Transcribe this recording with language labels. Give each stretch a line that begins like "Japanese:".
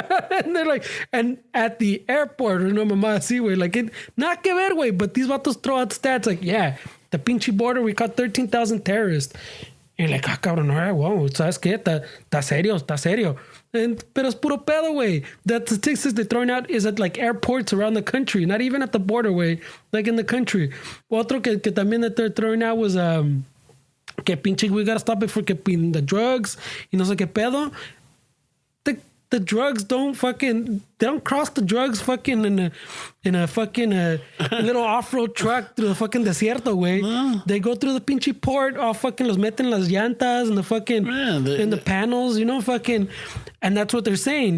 English: And they're like, and at the airport, or
Spanish: no mamá así, güey,
English: like,
Spanish: nada que ver, güey,
English: but these vatos throw out stats like, yeah, the pinche border, we caught 13,000 terrorists. And like,
Spanish: cabrón,
English: all right, wow,
Spanish: ¿sabes qué? Está serio. Pero es puro pedo, güey.
English: The statistics they're throwing out is at like airports around the country, not even at the border, güey, like in the country.
Spanish: Otro que también
English: that they're throwing out was,
Spanish: que pinche,
English: we gotta stop it for que the drugs,
Spanish: y no sé qué pedo.
English: The drugs don't fucking, they don't cross the drugs fucking in a fucking little off-road truck through the fucking desierto, güey. No. They go through the pinche port, all fucking
Spanish: los meten las llantas
English: and the fucking, in the panels, you know, fucking, and that's what they're saying.